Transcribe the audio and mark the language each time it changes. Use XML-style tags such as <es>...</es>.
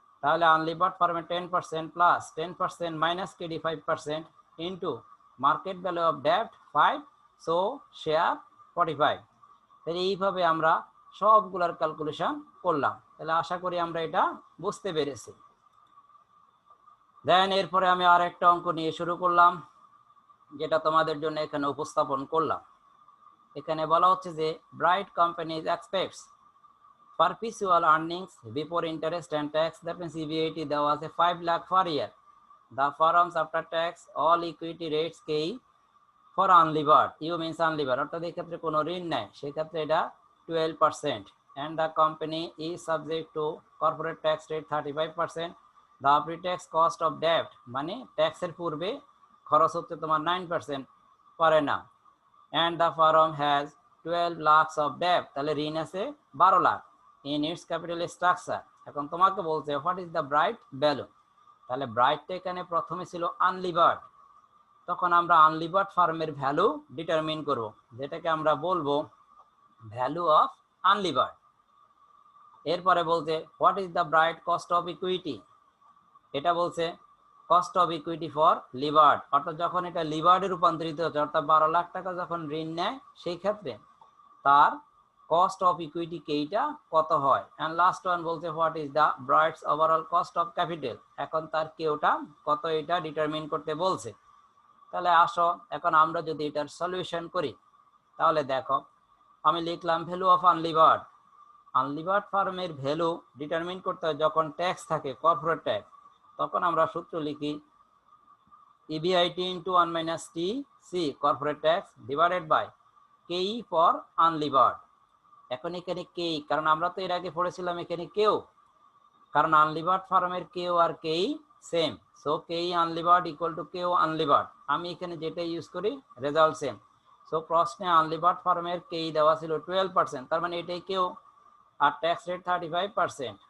<en>তাহলে আনলিভার্ড ফার্মে 10% plus 10% minus KD 5% into market value of ডেপ্ট 5, so share 45।</en> <bn>তাহলে এইভাবে আমরা সবগুলোর ক্যালকুলেশন করলাম। তাহলে আশা করি আমরা এটা বুঝতে পেরেছি। দেন এরপরে আমি আর একটা অঙ্ক নিয়ে শুরু করলাম, যেটা তোমাদের জন্য এখানে উপস্থাপন করলাম। এখানে বলা হচ্ছে যে</bn> <en>bright companies expects perpetual earnings before interest and tax, that means EBIT</en> <bn>দেওয়া আছে</bn> <en>5 lakh per year. The firms after tax all equity rates K for unlevered, you means unlevered,</en> <bn>অর্থাৎ এই ক্ষেত্রে কোনো ঋণ নাই, সেই ক্ষেত্রে এটা 12%,</bn> <en>and the company is subject to corporate tax rate 35%. The pre-tax cost of debt</en> <bn>মানে ট্যাক্সের পূর্বে খরচ হচ্ছে তোমার 9% পারে না,</bn> <en>and the firm has 12 lakhs of debt,</en> <bn>তাহলে ঋণ আছে 12 lakh</bn> <en>in its capital structure.</en> <bn>এখন তোমাকে বলছে</bn> <en>what is the bright value,</en> <bn>তাহলে ব্রাইটটা এখানে প্রথমে ছিল আনলিভার্ড, তখন আমরা আনলিভার্ড ফার্মের ভ্যালু ডিটারমিন করব, যেটাকে আমরা বলবো ভ্যালু অফ আনলিভার্ড। এরপরে বলছে what is the bright cost of equity, এটা বলছে cost of equity for levered, অর্থাৎ যখন এটা লিভার্ডে রূপান্তরিত হচ্ছে, অর্থাৎ 12 লাখ টাকা যখন ঋণ নেয় সেই ক্ষেত্রে তার কস্ট অফ ইকুইটি কেইটা কত হয়। অ্যান্ড লাস্ট ওয়ান বলছে what is the brides overall cost of capital, এখন তার কেউটা কত এটা ডিটারমিন করতে বলছে। তাহলে আসো এখন আমরা যদি এটার সলিউশন করি, তাহলে দেখো আমি লিখলাম ভ্যালু অফ আনলিভার্ড। আনলিভার্ড ফার্মের ভ্যালু ডিটারমিন করতে হয় যখন ট্যাক্স থাকে, কর্পোরেট ট্যাক্স, তখন আমরা সূত্র লিখি</bn> <en>EBIT into 1 minus TC corporate tax divided by KE for unlevered.</en> <bn>এখন এখানে KE, কারণ আমরা তো এর আগে পড়েছিলাম এখানে কেও, কারণ আনলিভার্ড ফার্মের কেও আর KE same, so KE unlevered equal to কেও আনলিভার্ড। আমি এখানে যেটা ইউজ করি রেজাল্ট সেম। সো প্রশ্নে আনলিভার্ড ফার্মের KE দেওয়া ছিল 12%, তার মানে এটাই কেও, আর ট্যাক্স রেট 35%।</bn>